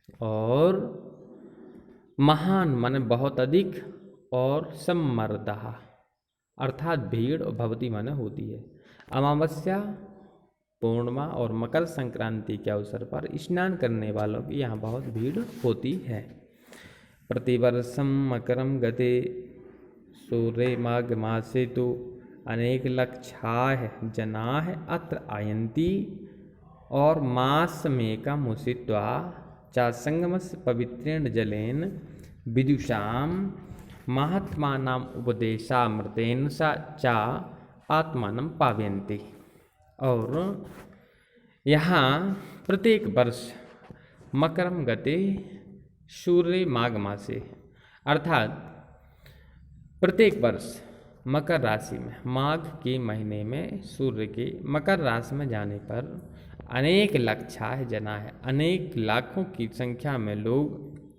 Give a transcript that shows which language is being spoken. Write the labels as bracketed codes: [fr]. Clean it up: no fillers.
[hi] और महान माने बहुत अधिक, और सम्मर्दा अर्थात भीड़, और भवती माने होती है। अमावस्या, पूर्णिमा और मकर संक्रांति के अवसर पर स्नान करने वालों की यहाँ बहुत भीड़ होती है। [sa] प्रतिवर्षम मकरम गते सूर्य माघ मासे तो अनेक लक्षाः जनाः अत्र आयन्ति और मासमेकमुषित्वा च संगमस्य पवित्रेण जलेन विदुषां महात्मानाम् उपदेशामृतेन च आत्मानं पावयन्ति। [hi] और यहाँ प्रत्येक वर्ष [sa] मकरम गते सूर्य माघ मासे [hi] अर्थात प्रत्येक वर्ष मकर राशि में माघ के महीने में सूर्य के मकर राशि में जाने पर [sa] अनेक लक्षाः जना [hi] है, अनेक लाखों की संख्या में लोग